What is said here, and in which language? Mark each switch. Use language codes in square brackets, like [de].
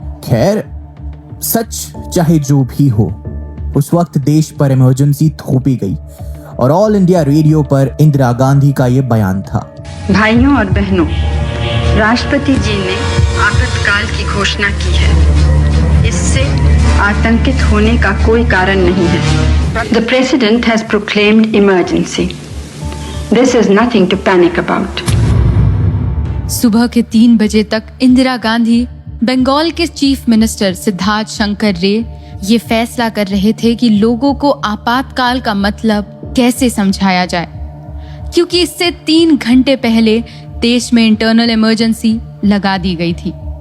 [hi] खैर, सच चाहे जो भी हो, उस वक्त देश पर इमरजेंसी थोपी गई और ऑल इंडिया रेडियो पर इंदिरा गांधी का ये बयान था। भाइयों और बहनों, राष्ट्रपति जी ने आपातकाल की घोषणा की है। इससे आतंकित होने का कोई कारण नहीं है। [en] The President has proclaimed emergency. This is nothing to panic about. [hi] सुबह के 3 बजे तक इंदिरा गांधी बंगाल के चीफ मिनिस्टर सिद्धार्थ शंकर रे ये फैसला कर रहे थे कि लोगों को आपातकाल का मतलब कैसे समझाया जाए, क्योंकि इससे 3 घंटे पहले देश में इंटरनल इमरजेंसी लगा दी गई थी।